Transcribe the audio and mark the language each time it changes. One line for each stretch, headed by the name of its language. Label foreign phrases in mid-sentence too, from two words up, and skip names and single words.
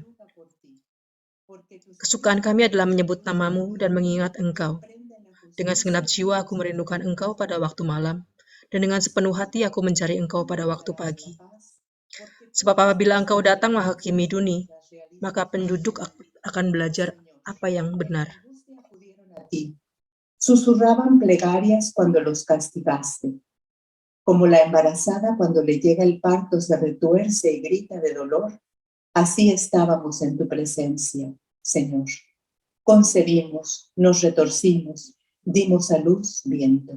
Indonesian: Kesukaan kami adalah menyebut nama-Mu dan mengingat Engkau. Dengan segenap jiwa aku merindukan Engkau pada waktu malam, dan dengan sepenuh hati aku mencari Engkau pada waktu pagi. Sebab apabila Engkau datang menghakimi dunia, maka penduduk akan belajar apa yang benar.
Spanish: Susurraban plegarias cuando los castigaste. Como la embarazada cuando le llega el parto se retuerce y grita de dolor, así estábamos en tu presencia, Señor. Concebimos, nos retorcimos, dimos a luz viento.